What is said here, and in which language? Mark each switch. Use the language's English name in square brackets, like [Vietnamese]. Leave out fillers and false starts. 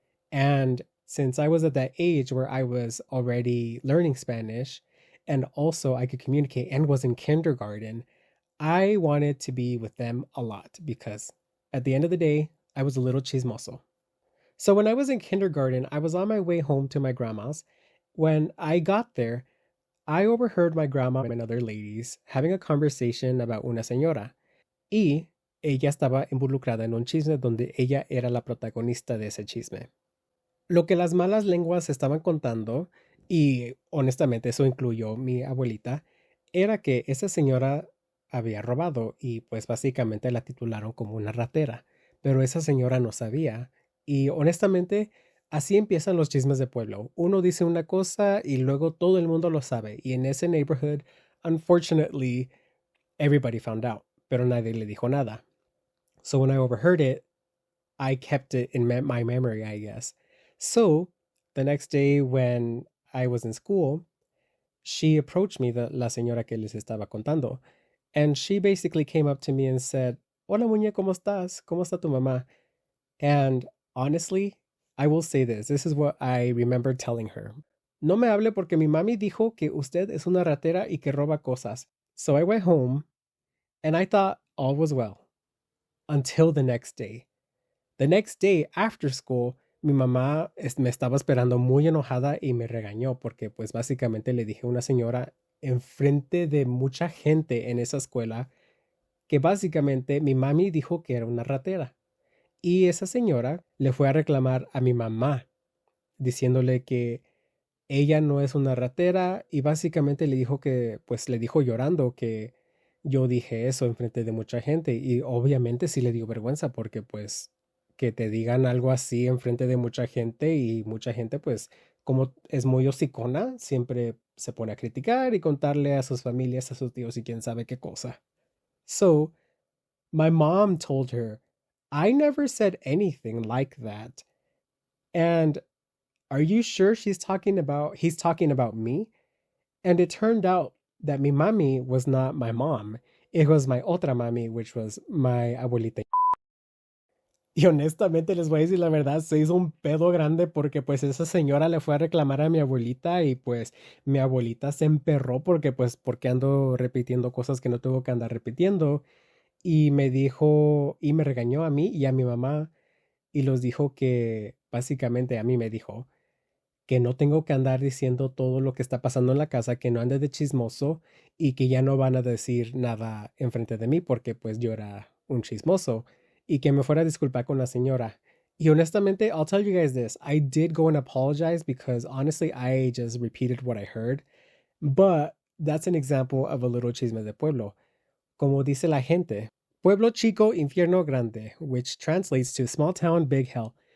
[English] And since I was at that age where I was already learning Spanish and also I could communicate and was in kindergarten, I wanted to be with them a lot because at the end of the day, I was a little chismoso. So when I was in kindergarten, I was on my way home to my grandma's. When I got there, I overheard my grandma and other ladies having a conversation about [Spanish] una señora. Y ella estaba involucrada en un chisme donde ella era la protagonista de ese chisme. Lo que las malas lenguas estaban contando, y honestamente eso incluyó mi abuelita, era que esa señora había robado y pues básicamente la titularon como una ratera, pero esa señora no sabía. Y honestamente, así empiezan los chismes de pueblo. Uno dice una cosa y luego todo el mundo lo sabe. Y en ese [English] neighborhood, unfortunately, everybody found out, [Spanish] pero nadie le dijo nada. [English] So when I overheard it, I kept it in my memory, I guess. So the next day when I was in school, she approached me, [Spanish] la señora que les estaba contando, [English] and she basically came up to me and said, [Spanish] Hola, muñe, ¿cómo estás? ¿Cómo está tu mamá? [English] And honestly, I will say this. This is what I remember telling her. [Spanish] No me hable porque mi mami dijo que usted es una ratera y que roba cosas. [English] So I went home and I thought all was well until the next day. The next day after school, [Spanish] mi mamá me estaba esperando muy enojada y me regañó porque pues básicamente le dije a una señora enfrente de mucha gente en esa escuela que básicamente mi mami dijo que era una ratera. Y esa señora le fue a reclamar a mi mamá diciéndole que ella no es una ratera y básicamente le dijo que, pues le dijo llorando que yo dije eso enfrente de mucha gente y obviamente sí le dio vergüenza porque pues que te digan algo así enfrente de mucha gente y mucha gente pues como es muy hocicona siempre se pone a criticar y contarle a sus familias, a sus tíos y quién sabe qué cosa. [English] So my mom told her, I never said anything like that. And are you sure he's talking about me? And it turned out that [Spanish] mi mami [English] was not my mom. It was my [Spanish] otra mami, [English] which was my abuelita. [Spanish] Y honestamente les voy a decir la verdad, se hizo un pedo grande porque pues esa señora le fue a reclamar a mi abuelita y pues mi abuelita se emperró porque pues porque ando repitiendo cosas que no tuvo que andar repitiendo y me dijo y me regañó a mí y a mi mamá y los dijo que básicamente a mí me dijo que no tengo que andar diciendo todo lo que está pasando en la casa, que no ande de chismoso y que ya no van a decir nada enfrente de mí porque pues yo era un chismoso y que me fuera a disculpar con la señora. Y honestamente, [English] I'll tell you guys this. I did go and apologize because honestly, I just repeated what I heard. But that's an example of a little [Spanish] chisme de pueblo. Como dice la gente, Pueblo Chico Infierno Grande, [English] which translates to small town, big hell.